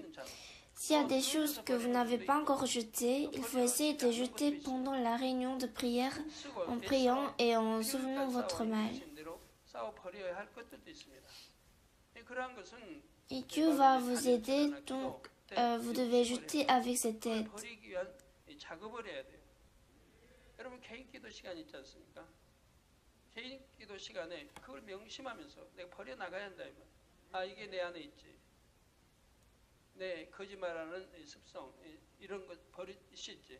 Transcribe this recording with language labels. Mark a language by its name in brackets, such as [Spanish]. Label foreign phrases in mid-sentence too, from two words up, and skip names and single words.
[French] S'il y a des choses que vous n'avez pas encore jetées, il faut essayer de jeter pendant la réunion de prière en priant et en souvenant votre mal. Et Dieu va vous aider, donc vous devez jeter avec cette aide. [Korean] 개인 기도 시간에 그걸 명심하면서 내가 버려나가야 한다. 이게 내 안에 있지. 내 거짓말하는 습성, 이런 거 버릴 수 있지.